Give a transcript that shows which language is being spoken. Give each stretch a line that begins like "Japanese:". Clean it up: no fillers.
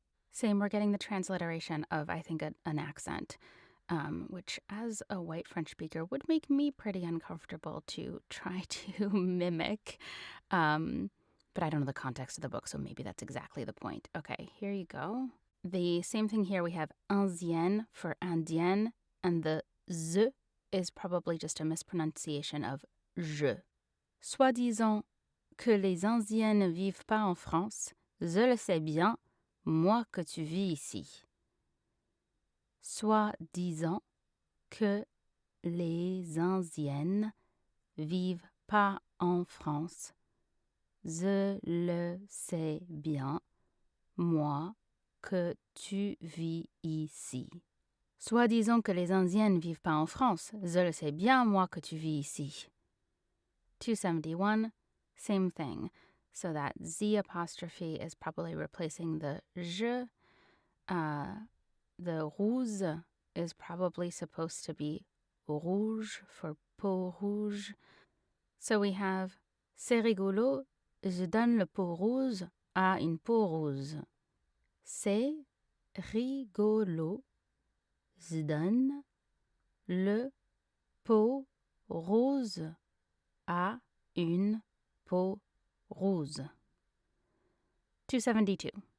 English: Same, we're getting the transliteration of, I think, an accent, which as a white French speaker would make me pretty uncomfortable to try to mimic. But I don't know the context of the book, so maybe that's exactly the point. Okay, here you go. The same thing here. We have indienne for indienne, and the z is probably just a mispronunciation of je.
French: Soi-disant que les indiennes ne vivent pas en France, je le sais bien, moi que tu vis ici. Soi-disant que les indiennes vivent pas en France, je le sais bien, moi que tu vis ici. Soi-disant que les indiennes vivent pas en France, je le sais bien, moi que tu vis ici.
English: 271, same thing. So that Z apostrophe is probably replacing the je. The rouge is probably supposed to be rouge for peau rouge. So we have
French: c'est rigolo, je donne le peau rouge à une peau rose. C'est rigolo, je donne le peau rose à une peau rose. 272.